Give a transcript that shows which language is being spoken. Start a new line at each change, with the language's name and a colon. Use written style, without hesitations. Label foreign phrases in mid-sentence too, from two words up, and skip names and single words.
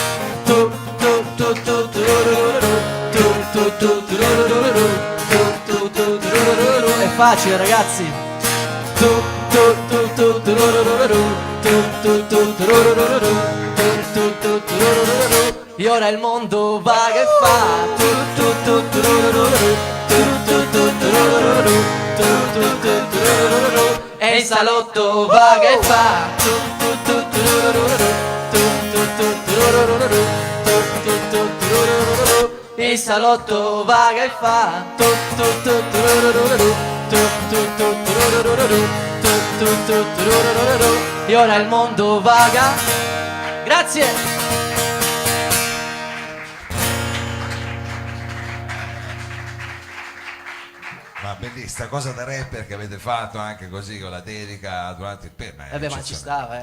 Italian: È facile, ragazzi. E ora il mondo vaga e fa tu tu tu turururu, tu tu tu turururu, tu tu tu turururu. E il salotto vaga e fa tu tu tu turururu, tu tu tu turururu, tu tu tu turururu. Il salotto vaga e fa tu tu tu turururu, tu tu tu turururu, tu tu tu turururu. E ora il mondo vaga. Grazie. Ma bellissima cosa da rapper che avete fatto anche così con la dedica durante il pezzo. Vabbè, ma ci stava,